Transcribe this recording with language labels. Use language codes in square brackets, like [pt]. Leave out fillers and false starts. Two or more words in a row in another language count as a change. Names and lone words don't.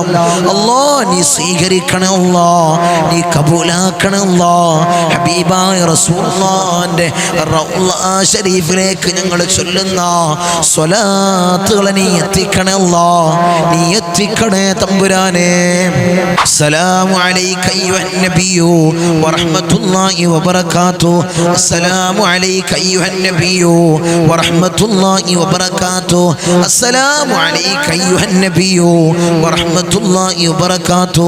[ml] അല്ലാഹ് നീ സ്വീകരിക്കണേ അല്ലാഹ്, നീ കബൂലാക്കണേ അല്ലാഹ്. ഹബീബായ റസൂലുള്ളാഹിന്റെ റൗള ശരീഫിലേക്ക് ഞങ്ങൾ ചൊല്ലുന്ന സ്വലാത്തുകളെ നീ എത്തിക്കണേ അല്ലാഹ്, നീ എത്തിക്കണേ തമ്പുരാനെ. [ar] السلام عليك أيها النبي ورحمة الله وبركاته. السلام عليك أيها النبي ورحمة الله وبركاته. السلام عليك أيها النبي ورحمة الله وبركاته.